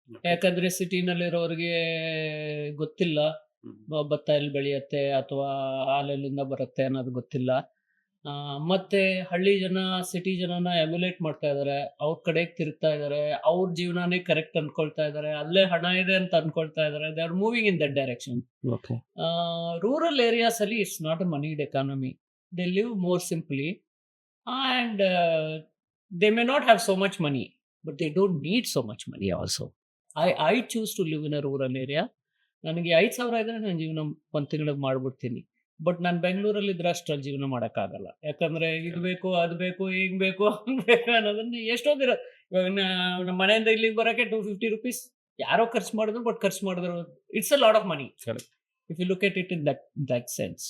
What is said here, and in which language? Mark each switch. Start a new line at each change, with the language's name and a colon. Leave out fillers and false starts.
Kannada: ಯಾಕಂದ್ರೆ ಸಿಟಿನಲ್ಲಿರೋರಿಗೆ ಗೊತ್ತಿಲ್ಲ ಭತ್ತ ಎಲ್ಲಿ ಬೆಳೆಯುತ್ತೆ ಅಥವಾ ಹಾಲೆಲ್ಲಿಂದ ಬರುತ್ತೆ ಅನ್ನೋದು ಗೊತ್ತಿಲ್ಲ. ಮತ್ತೆ ಹಳ್ಳಿ ಜನ ಸಿಟಿ ಜನನ ಎಮ್ಯುಲೇಟ್ ಮಾಡ್ತಾ ಇದ್ದಾರೆ, ಅವ್ರ ಕಡೆಗೆ ತಿರುಗ್ತಾ ಇದ್ದಾರೆ, ಅವ್ರ ಜೀವನನೇ ಕರೆಕ್ಟ್ ಅನ್ಕೊಳ್ತಾ ಇದ್ದಾರೆ, ಅಲ್ಲೇ ಹಣ ಇದೆ ಅಂತ ಅನ್ಕೊಳ್ತಾ ಇದ್ದಾರೆ.
English: They are moving in that direction. Okay. Rural areas ಅಲ್ಲಿ it's not a monied economy. They live more simply and they may not have so much money, but they don't need so much money also. I choose to live in a rural area.
Kannada: ನನಗೆ 5,000 ಇದ್ರೆ ನಾನು ಜೀವನ ಒಂದು ತಿಂಗಳಿಗೆ ಮಾಡ್ಬಿಡ್ತೀನಿ. But ನಾನು ಬೆಂಗಳೂರಲ್ಲಿ ಇದ್ರೆ ಅಷ್ಟರಲ್ಲಿ ಜೀವನ ಮಾಡೋಕ್ಕಾಗಲ್ಲ. ಯಾಕಂದರೆ ಇದು ಬೇಕು, ಅದು ಬೇಕು, ಹಿಂಗೆ ಬೇಕು, ಹಂಗೆ ಬೇಕು ಅನ್ನೋದನ್ನು ಎಷ್ಟೊಂದಿರೋ. ಇವಾಗ ನಮ್ಮ ಮನೆಯಿಂದ ಇಲ್ಲಿಗೆ ಬರೋಕ್ಕೆ 250 rupees ಯಾರೋ ಖರ್ಚು ಮಾಡಿದ್ರು,
English: But ಖರ್ಚು ಮಾಡಿದ್ರು it's a lot of money if you look at it in that sense.